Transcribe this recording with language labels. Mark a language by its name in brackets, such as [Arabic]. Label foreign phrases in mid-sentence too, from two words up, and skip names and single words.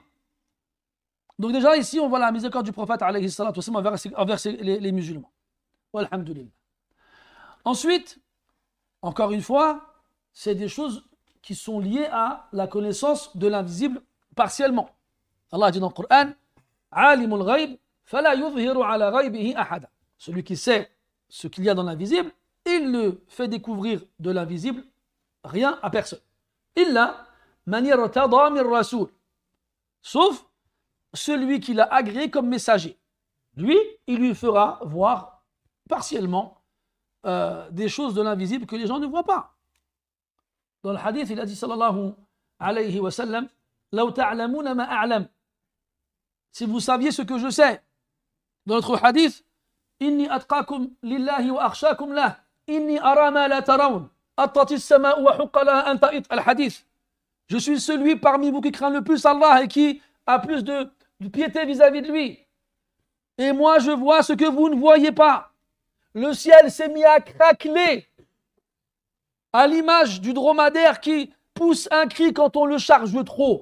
[French] Donc déjà, ici, on voit la miséricorde du prophète, [Arabic] عليه الصلاة والسلام, [French] envers les musulmans. Walhamdulillah. Ensuite, encore une fois, c'est des choses qui sont liées à la connaissance de l'invisible partiellement. Allah a dit dans le Coran, [Arabic] عالم الغيب فلا يظهر على غيبه أحدا. [French] Celui qui sait ce qu'il y a dans l'invisible, il ne fait découvrir de l'invisible rien à personne. [Arabic] إلا من ارتضى من رسول. [French] Sauf celui qui l'a agréé comme messager. Lui, il lui fera voir partiellement des choses de l'invisible que les gens ne voient pas. Dans le hadith, il a dit [Arabic] صلى الله عليه وسلم, لو تعلمون ما أعلم. [French] Si vous saviez ce que je sais. Dans notre hadith, [Arabic] إني أتقاكم لله وأخشاكم له. إني أرى ما لا ترون. أطت السماء وحق لها أن تئط. الحديث. [French] Je suis celui parmi vous qui craint le plus Allah et qui a plus de piété vis-à-vis de lui. Et moi, je vois ce que vous ne voyez pas. Le ciel s'est mis à craqueler à l'image du dromadaire qui pousse un cri quand on le charge trop.